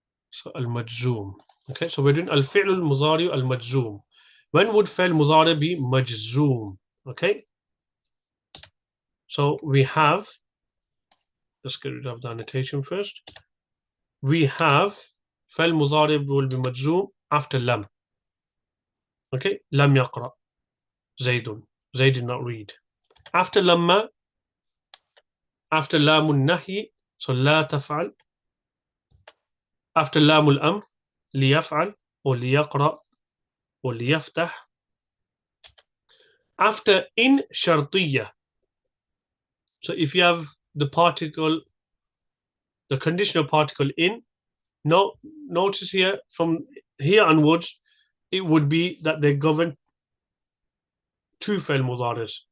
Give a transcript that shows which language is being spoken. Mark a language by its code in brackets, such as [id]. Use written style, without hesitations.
[en] So المجزوم. Okay, so we're doing الفعل المضارع المجزوم. When would فعل مضارع be مجزوم? Okay, so we have, let's get rid of the annotation first. We have فعل مضارع will be مجزوم after لم. [ar] Okay, لم يقرأ زيد. [en] Zaid did not read. After [ar] لما, after لام النهي, so لا تفعل. [en] After [ar] لام الأمر, ليفعل or ليقرأ or ليفتح. [en] After in شرطية, so if you have the particle, the conditional particle in, notice here from here onwards, it would be that they govern two فعل مضارع.